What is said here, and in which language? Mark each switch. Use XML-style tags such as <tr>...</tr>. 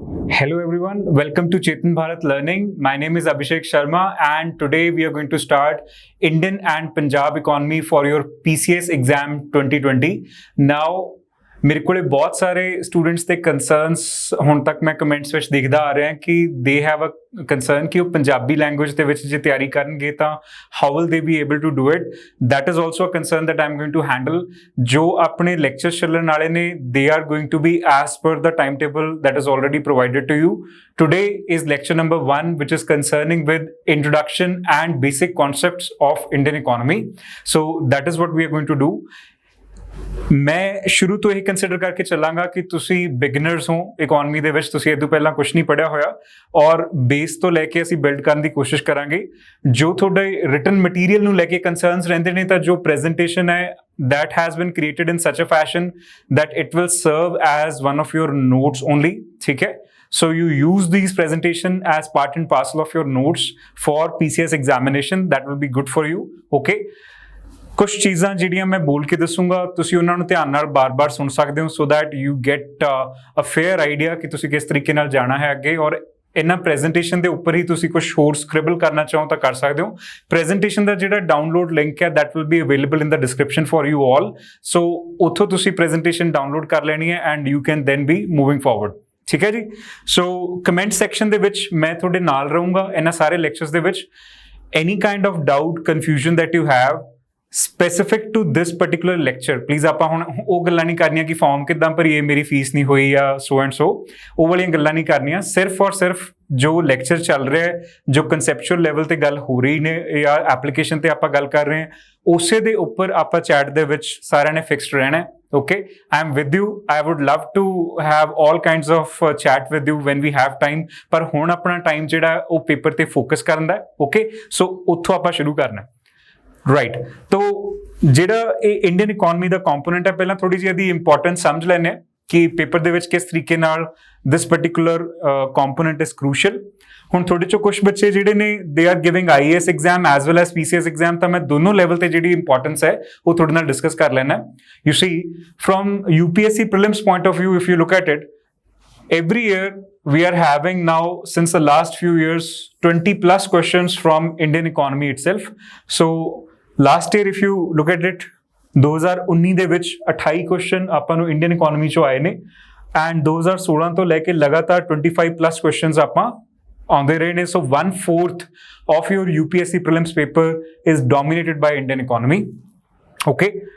<en>Hello everyone, welcome to Chetan Bharat Learning. My name is Abhishek Sharma and today we are going to start Indian and Punjab economy for your PCS exam 2020.</en> <pa>Now ਮੇਰੇ ਕੋਲੇ ਬਹੁਤ ਸਾਰੇ students ਦੇ ਕੰਸਰਨਸ ਹੁਣ ਤੱਕ ਮੈਂ comments ਵਿੱਚ ਦੇਖਦਾ ਆ ਰਿਹਾ ਕਿ</pa> <en>they have a concern</en> <pa>ਕਿ ਉਹ ਪੰਜਾਬੀ ਲੈਂਗੁਏਜ ਦੇ ਵਿੱਚ ਜੇ ਤਿਆਰੀ ਕਰਨਗੇ ਤਾਂ</pa> <en>How will they be able to do it. That is also a concern that I am going to handle.</en> <pa>ਜੋ ਆਪਣੇ ਲੈਕਚਰਸ ਚੱਲਣ ਵਾਲੇ ਨੇ</pa> <en>They are going to be as per the time table that is already provided to you. Today is lecture number 1, which is concerning with introduction and basic concepts of Indian economy. So that is what we are going to do.</en> <pa>ਮੈਂ ਸ਼ੁਰੂ ਤੋਂ ਇਹ consider ਕਰਕੇ ਚੱਲਾਂਗਾ ਕਿ ਤੁਸੀਂ beginners ਹੋ economy ਦੇ ਵਿੱਚ, ਤੁਸੀਂ ਇਹ ਤੋਂ ਪਹਿਲਾਂ ਕੁਝ ਨਹੀਂ ਪੜ੍ਹਿਆ ਹੋਇਆ ਔਰ ਬੇਸ ਤੋਂ ਲੈ ਕੇ ਅਸੀਂ ਬਿਲਡ ਕਰਨ ਦੀ ਕੋਸ਼ਿਸ਼ ਕਰਾਂਗੇ। ਜੋ ਤੁਹਾਡੇ ਰਿਟਨ ਮਟੀਰੀਅਲ ਨੂੰ ਲੈ ਕੇ ਕੰਸਰਨਸ ਰਹਿੰਦੇ ਨੇ ਤਾਂ ਜੋ ਪ੍ਰੈਜੈਂਟੇਸ਼ਨ ਹੈ</pa> <en>that has been created in such a fashion that it will serve as one of your notes only,</en> <hi>ठीक है?</hi> <en>So you use these presentation as part and parcel of your notes for PCS examination. That will be good for you, okay?</en> <pa>ਕੁਛ ਚੀਜ਼ਾਂ ਜਿਹੜੀਆਂ ਮੈਂ ਬੋਲ ਕੇ ਦੱਸੂਗਾ ਤੁਸੀਂ ਉਹਨਾਂ ਨੂੰ ਧਿਆਨ ਨਾਲ ਬਾਰ-ਬਾਰ ਸੁਣ ਸਕਦੇ ਹੋ</pa> <en>so that you get a fair idea</en> <pa>ਕਿ ਤੁਸੀਂ ਕਿਸ ਤਰੀਕੇ ਨਾਲ ਜਾਣਾ ਹੈ ਅੱਗੇ। ਔਰ ਇਹਨਾਂ ਪ੍ਰੈਜੈਂਟੇਸ਼ਨ ਦੇ ਉੱਪਰ ਹੀ ਤੁਸੀਂ ਕੁਝ ਹੋਰ ਸਕ੍ਰਿਬਲ ਕਰਨਾ ਚਾਹੋ ਤਾਂ ਕਰ ਸਕਦੇ ਹੋ। ਪ੍ਰੈਜੈਂਟੇਸ਼ਨ ਦਾ ਜਿਹੜਾ ਡਾਊਨਲੋਡ ਲਿੰਕ ਹੈ</pa> <en>That will be available in the description for you all.</en> <pa>ਸੋ ਉੱਥੋਂ ਤੁਸੀਂ ਪ੍ਰੈਜੈਂਟੇਸ਼ਨ ਡਾਊਨਲੋਡ ਕਰ ਲੈਣੀ ਹੈ</pa> <en>and you can then be moving forward,</en> <pa>ਠੀਕ ਹੈ ਜੀ। ਸੋ ਕਮੈਂਟ ਸੈਕਸ਼ਨ ਦੇ ਵਿੱਚ ਮੈਂ ਤੁਹਾਡੇ ਨਾਲ ਰਹੂੰਗਾ ਇਹਨਾਂ ਸਾਰੇ ਲੈਕਚਰਸ ਦੇ ਵਿੱਚ।</pa> <en>any kind of doubt confusion that you have specific to this particular lecture, please</en> <pa>ਆਪਾਂ ਹੁਣ ਉਹ ਗੱਲਾਂ ਨਹੀਂ ਕਰਨੀਆਂ ਕਿ ਫਾਰਮ ਕਿੱਦਾਂ ਭਰੀਏ, ਮੇਰੀ ਫੀਸ ਨਹੀਂ ਹੋਈ ਜਾਂ ਸੋ ਐਂਡ ਸੋ, ਉਹ ਵਾਲੀਆਂ ਗੱਲਾਂ ਨਹੀਂ ਕਰਨੀਆਂ। ਸਿਰਫ ਔਰ ਸਿਰਫ ਜੋ ਲੈਕਚਰ ਚੱਲ ਰਿਹਾ ਹੈ, ਜੋ ਕਨਸੈਪਚੁਅਲ ਲੈਵਲ ਤੇ ਗੱਲ ਹੋ ਰਹੀ ਨੇ ਜਾਂ ਐਪਲੀਕੇਸ਼ਨ ਤੇ ਆਪਾਂ ਗੱਲ ਕਰ ਰਹੇ ਹਾਂ, ਉਸੇ ਦੇ ਉੱਪਰ ਆਪਾਂ ਚੈਟ ਦੇ ਵਿੱਚ ਸਾਰਿਆਂ ਨੇ ਫਿਕਸਡ ਰਹਿਣਾ।</pa> <en>Okay, I am with you. I would love to have all kinds of chat with you when we have time.</en> <pa>ਪਰ ਹੁਣ ਆਪਣਾ ਟਾਈਮ ਜਿਹੜਾ ਉਹ ਪੇਪਰ ਤੇ ਫੋਕਸ ਕਰਨ ਦਾ।</pa> <en>Okay,</en> <pa>ਸੋ ਉੱਥੋਂ ਆਪਾਂ ਸ਼ੁਰੂ ਕਰਨਾ। ਰਾਈਟ, ਤੋ ਜਿਹੜਾ ਇਹ ਇੰਡੀਅਨ ਇਕੋਨਮੀ ਦਾ ਕੰਪੋਨੈਂਟ ਹੈ, ਪਹਿਲਾਂ ਥੋੜੀ ਜਿਹੀ ਇਹਦੀ ਇੰਪੋਰਟੈਂਸ ਸਮਝ ਲੈਂਦੇ ਹਾਂ ਕਿ ਪੇਪਰ ਦੇ ਵਿੱਚ ਕਿਸ ਤਰੀਕੇ ਨਾਲ</pa> <en>This particular component is crucial.</en> <pa>ਹੁਣ ਤੁਹਾਡੇ ਚੋਂ ਕੁਝ ਬੱਚੇ ਜਿਹੜੇ ਨੇ</pa> <en>they are giving IAS exam as well as PCS exam,</en> <pa>ਤਾਂ ਮੈਂ ਦੋਨੋਂ ਲੈਵਲ ਤੇ ਜਿਹੜੀ ਇੰਪੋਰਟੈਂਸ ਹੈ ਉਹ ਤੁਹਾਡੇ ਨਾਲ ਡਿਸਕਸ ਕਰ ਲੈਣਾ।</pa> <en>You see from UPSC Prelims point of view, if you look at it, every year we are having now since the last few years 20 plus questions from Indian economy itself. So last year if you look at it</en> <pa>2019 ਦੇ ਵਿੱਚ 28 question ਆਪਾਂ ਨੂੰ Indian economy ਚੋਂ ਆਏ ਨੇ and 2016 ਤੋਂ ਲੈ ਕੇ ਲਗਾਤਾਰ 25 ਪਲੱਸ ਕੁਐਸਚਨਸ ਆਪਾਂ ਆਉਂਦੇ ਰਹੇ ਨੇ।</pa> <en>So 1/4 of your UPSC Prelims paper is dominated by Indian economy, okay?</en>